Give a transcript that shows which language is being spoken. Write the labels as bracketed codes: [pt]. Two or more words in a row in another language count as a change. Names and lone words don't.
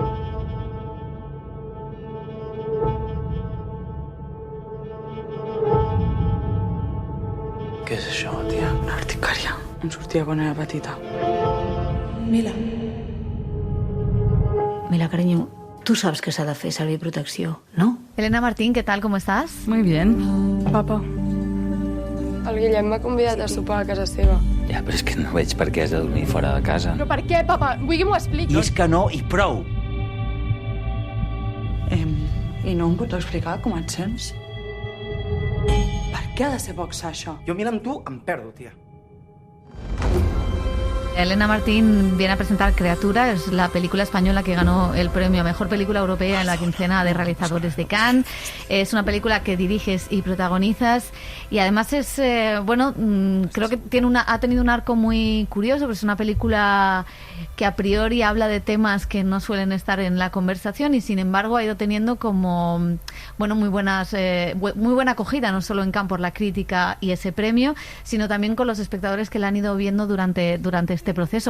[ca] Què és això, tia? Una urticària. Em sortia quan era petita. Mila. Mila, [es] cariño, tú sabes que [ca] s'ha de fer servir protecció, ¿no? [es] Elena Martín, ¿qué tal? ¿Cómo estás? Muy bien. [ca] Papa. El Guillem m'ha convidat a sopar a casa seva. Ja, però és que no veig per què has de dormir fora de casa. Però per què, papa? Vull que m'ho expliquis. I és que no, i prou! I no em pots explicar com et sents? Per què ha de ser boxa, això? Jo, Mila, amb tu em perdo, tia. [es] Elena Martín viene a presentar Criatura, es la película española que ganó el premio a Mejor Película Europea en la quincena de realizadores de Cannes. Es una película que diriges y protagonizas y además es, creo que ha tenido un arco muy curioso, porque es una película que a priori habla de temas que no suelen estar en la conversación y sin embargo ha ido teniendo como, muy buena acogida, no solo en Cannes por la crítica y ese premio, sino también con los espectadores que la han ido viendo durante este proceso.